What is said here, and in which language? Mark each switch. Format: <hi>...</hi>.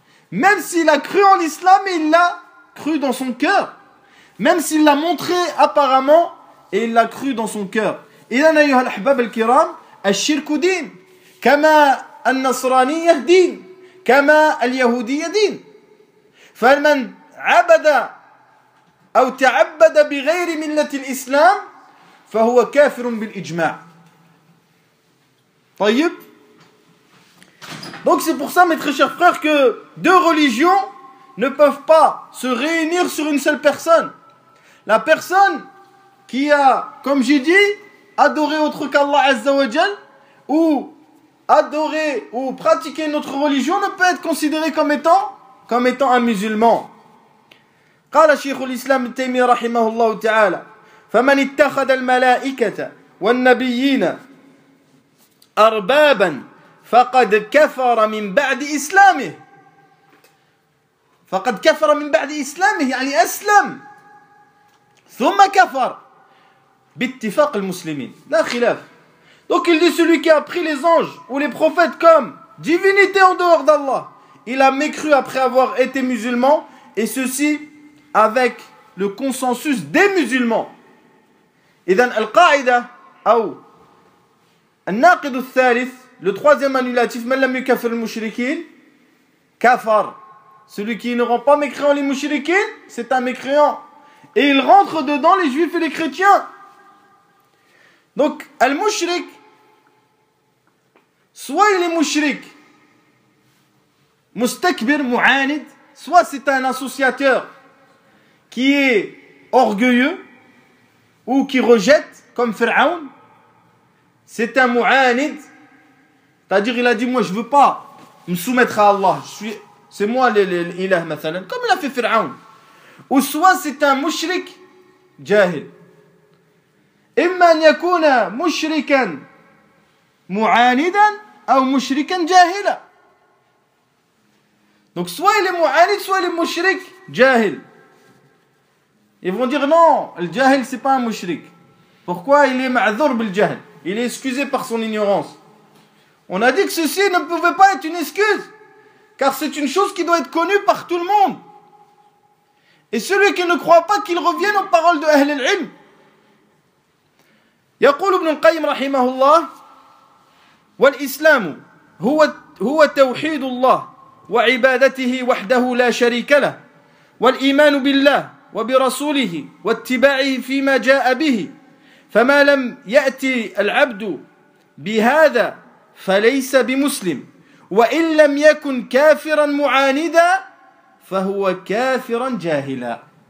<fr>Même s'il a cru en l'islam, il l'a cru dans son cœur. Même s'il l'a montré apparemment, et il l'a cru dans son cœur.</fr> <ar>إذن أيها الأحباب الكرام الشرك دين كما النصرانية دين كما اليهودية دين فمن عبد أو تعبد بغير ملة الإسلام فهو كافر بالإجماع. طيب.</ar> <fr>Donc c'est pour ça, mes très chers frères, que deux religions ne peuvent pas se réunir sur une seule personne. La personne qui a, comme j'ai dit, adoré autre qu'Allah Azza wa Jal, ou adoré ou pratiqué une autre religion, ne peut être considéré comme étant un musulman.</fr> <ar>قال شيخ الإسلام ابن تيمية رحمه الله تعالى فمن اتخذ الملائكة والنبيين أربابا فقد كفر من بعد إسلامه. فقد كفر من بعد إسلامه يعني أسلم ثم كفر بِاتِّفَاق الْمُسْلِمِينَ لَا خِلَافِ.</ar> <fr>Donc il dit, celui qui a pris les anges ou les prophètes comme divinité en dehors d'Allah, il a mécru après avoir été musulman, et ceci avec le consensus des musulmans.</fr> <ar>إذن القاعدة أو الناقد الثالث,</ar> <fr>le troisième annulatif,</fr> <ar>مَنْ لَمْ يُكَفِرُ الْمُشْرِكِينَ كَفَر.</ar> <fr>Celui qui ne rend pas mécréant les mouchriquines, c'est un mécréant, et il rentre dedans les juifs et les chrétiens. Donc, al-mushrik, soit il est mushrik, mustakbir mu'anid, soit c'est un associateur qui est orgueilleux ou qui rejette, comme Pharaon. C'est un mu'anid, c'est-à-dire il a dit, moi je ne veux pas me soumettre à Allah, c'est moi l'ilah, مثلاً, comme il a fait Pharaon. Ou soit c'est un mushrik jahil.</fr> <ar>إما أن يكون مشركا معاندا أو مشركا جاهلا.</ar> <fr>Donc soit il est معاند, soit il est</fr> <ar>مشرك جاهل.</ar> <fr>Ils vont dire non, le jahil c'est pas un mushrik. Pourquoi? Il est</fr> <ar>معذور بالجهل.</ar> <fr>Il est excusé par son ignorance. On a dit que ceci ne pouvait pas être une excuse, car c'est une chose qui doit être connue par tout le monde. Et celui qui ne croit pas, qu'il revienne aux paroles de أهل العلم.</fr> <ar>يقول ابن القيم رحمه الله والإسلام هو توحيد الله وعبادته وحده لا شريك له والإيمان بالله وبرسوله واتباعه فيما جاء به فما لم يأتي العبد بهذا فليس بمسلم وإن لم يكن كافرا معاندا فهو كافرا جاهلا.</ar>